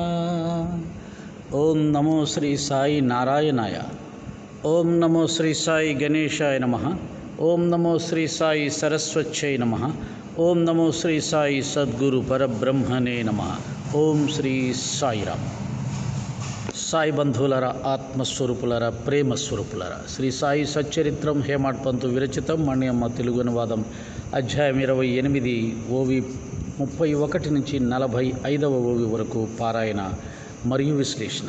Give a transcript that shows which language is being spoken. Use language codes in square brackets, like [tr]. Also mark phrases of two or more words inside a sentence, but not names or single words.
[sa] ओम नमो श्री साई नारायणाय। ओम नमो श्री साई गणेशाय नमः। ओम नमो श्री साई सरस्वत्यै नमः। ओम नमो श्री साई सद्गुरु परब्रह्मणे नमः। ओम श्री साईराम। [te] సాయి బంధువులర, ఆత్మస్వరూపులర, ప్రేమస్వరూపులర, శ్రీ సాయి సచ్చరిత్రం హేమాడ్ పంతు విరచితం మణియమ్మ తెలుగు అనువాదం అధ్యాయం 28 ఓవి 31 నుంచి 45వ ఓవి వరకు పారాయణ మరియు విశ్లేషణ.